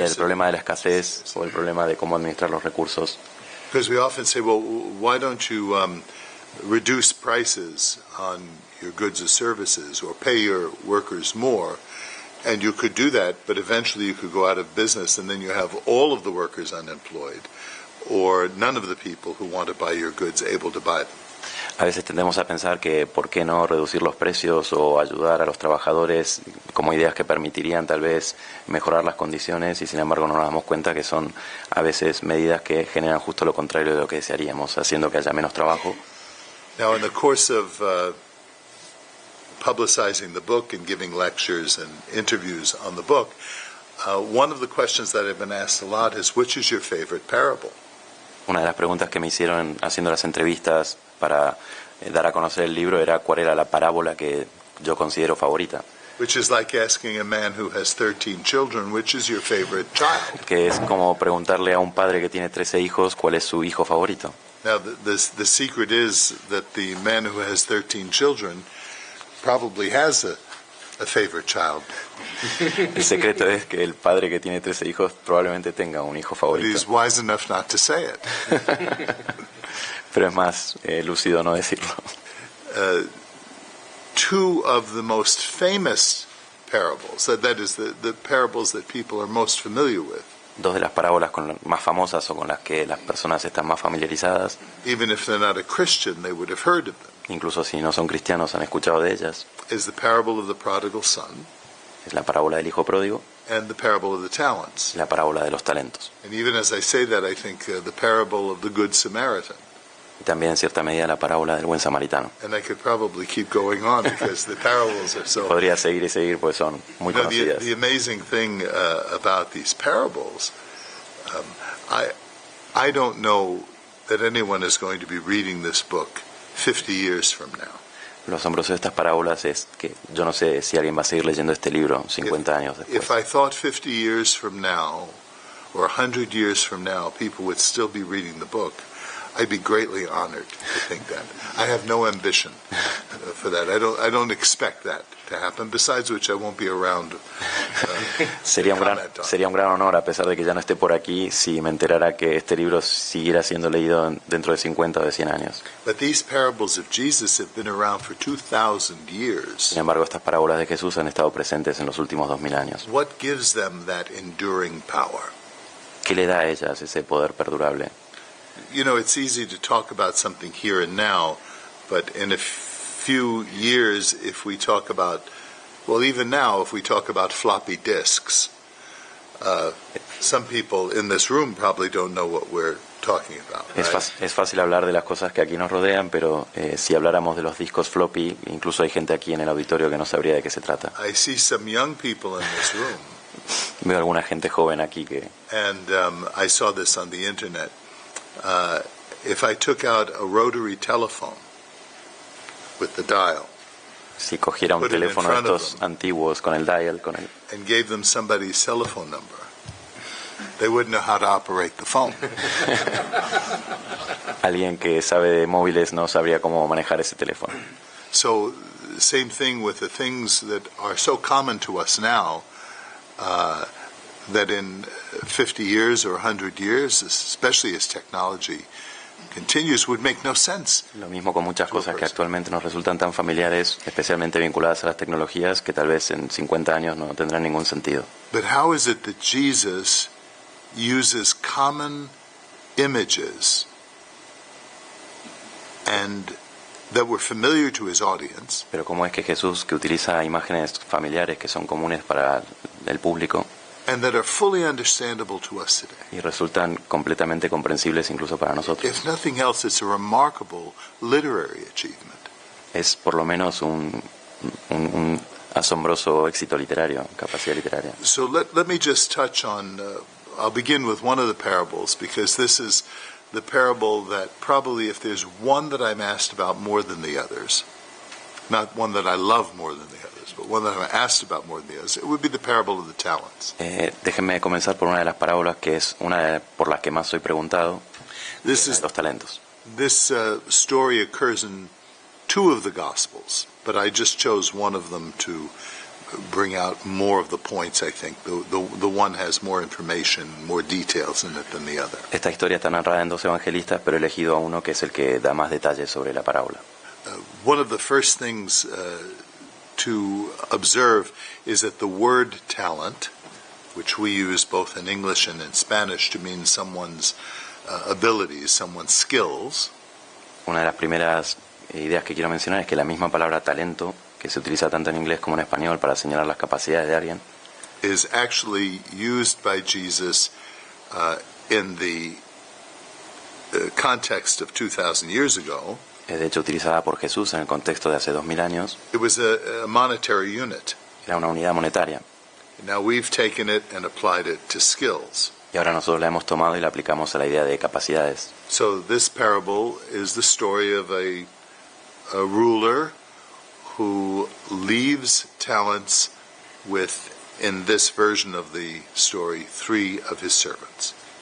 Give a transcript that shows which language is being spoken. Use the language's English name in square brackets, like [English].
[Spanish] El problema de la escasez o el problema de cómo administrar los recursos. [English] Because we often say, well, why don't you reduce prices on your goods or services, or pay your workers more? And you could do that, but eventually you could go out of business, and then you have all of the workers unemployed, or none of the people who want to buy your goods able to buy them. [Spanish] A veces tendemos a pensar que por qué no reducir los precios o ayudar a los trabajadores como ideas que permitirían tal vez mejorar las condiciones, y sin embargo no nos damos cuenta que son a veces medidas que generan justo lo contrario de lo que desearíamos, haciendo que haya menos trabajo. [English] Now, in the course of publicizing the book and giving lectures and interviews on the book, one of the questions that I've been asked a lot is, which is your favorite parable? [Spanish] Una de las preguntas que me hicieron haciendo las entrevistas para dar a conocer el libro era cuál era la parábola que yo considero favorita. [English] Which is like asking a man who has 13 children, which is your favorite child? [Spanish] Que es como preguntarle a un padre que tiene 13 hijos cuál es su hijo favorito. [English] Now, the secret is that the man who has 13 children probably has a favorite child. [Spanish] El secreto es que el padre que tiene 13 hijos probablemente tenga un hijo [English] But [Spanish] favorito. [English] he's wise enough not to say it. [Spanish] Pero es más lúcido no decirlo. [English] Two of the most famous parables, that is, the parables that people are most familiar with, [Spanish] Dos de las parábolas más famosas o con las que las personas están más familiarizadas, [English] even if they're not a Christian, they would have heard of them, [Spanish] incluso si no son cristianos han escuchado de ellas, [English] is the parable of the prodigal son [Spanish] es la parábola del hijo pródigo [English] and the parable of the talents. [Spanish] y la parábola de los talentos. [English] And even as I say that, I think the parable of the Good Samaritan. [Spanish] Y también en cierta medida la parábola del buen samaritano. [English] And I could probably keep going on because the parables are so... [Spanish] Podría seguir y seguir porque son muy conocidas. [English] The amazing thing about these parables, I don't know that anyone is going to be reading this book 50 years from now. [Spanish] Lo asombroso de estas parábolas es que yo no sé si alguien va a seguir leyendo este libro 50 años después. [English] If I thought 50 years from now or 100 years from now people would still be reading the book, I'd be greatly honored to think that. I have no ambition for that. I don't expect that to happen. Besides which, I won't be around. [Spanish] Sería un gran honor, a pesar de que ya no esté por aquí, si me enterara que este libro siguiera siendo leído dentro de 50 o de 100 años. [English] But these parables of Jesus have been around for 2,000 years. [Spanish] Sin embargo, estas parábolas de Jesús han estado presentes en los últimos 2000 años. [English] What gives them that enduring power? [Spanish] ¿Qué le da a ellas ese poder perdurable? [English] You know, it's easy to talk about something here and now, but in a few years, if we talk about, well, even now, if we talk about floppy disks, some people in this room probably don't know what we're talking about. Right? [Spanish] Es fácil hablar de las cosas que aquí nos rodean, pero si habláramos de los discos floppy, incluso hay gente aquí en el auditorio que no sabría de qué se trata. [English] I see some young people in this room. [Spanish] Veo alguna gente joven aquí que... [English] And I saw this on the internet. If I took out a rotary telephone with the dial, [Spanish] si cogiera un teléfono de estos antiguos con el dial, [English] and gave them somebody's telephone number, they wouldn't know how to operate the phone. [Spanish] Alguien que sabe de móviles no sabría cómo manejar ese teléfono. [English] So, same thing with the things that are so common to us now, that in 50 years or 100 years, especially as technology continues, would make no sense. [Spanish] Lo mismo con muchas cosas que actualmente nos resultan tan familiares, especialmente vinculadas a las tecnologías, que tal vez en 50 años no tendrán ningún sentido. [English] But how is it that Jesus uses common images and that were familiar to his audience? [Spanish] Pero cómo es que Jesús, que utiliza imágenes familiares que son comunes para el público, [English] and that are fully understandable to us today. [Spanish] Y resultan completamente comprensibles incluso para nosotros. [English] If nothing else, it's a remarkable literary achievement. [Spanish] Es por lo menos un asombroso éxito literario, capacidad literaria. [English] So let me just touch on, I'll begin with one of the parables, because this is the parable that probably, if there's one that I'm asked about more than the others, not one that I love more than the others, but one that I'm asked about more than the others, it would be the parable of the talents. [Spanish] Déjenme comenzar por una de las parábolas que es una por las que más soy preguntado, los talentos. [English] This story occurs in two of the Gospels, but I just chose one of them to bring out more of the points, I think. The one has more information, more details in it than the other. [Spanish] Esta historia está narrada en dos evangelistas, pero he elegido a uno que es el que da más detalles sobre la parábola. [English] One of the first things to observe is that the word talent, which we use both in English and in Spanish to mean someone's abilities, someone's skills. [Spanish] Una de las primeras ideas que quiero mencionar es que la misma palabra talento, que se utiliza tanto en inglés como en español para señalar las capacidades de alguien, [English] is actually used by Jesus in the context of 2,000 years ago. [Spanish] Es de hecho utilizada por Jesús en el contexto de hace 2000 años. [English] It was a monetary unit. [Spanish] Era una unidad monetaria. [English] Now we've taken it and applied it to skills. [Spanish] Y ahora nosotros la hemos tomado y la aplicamos a la idea de capacidades. [English] So this parable is the story of a ruler who leaves talents with, in this version of the story, 3 of his servants.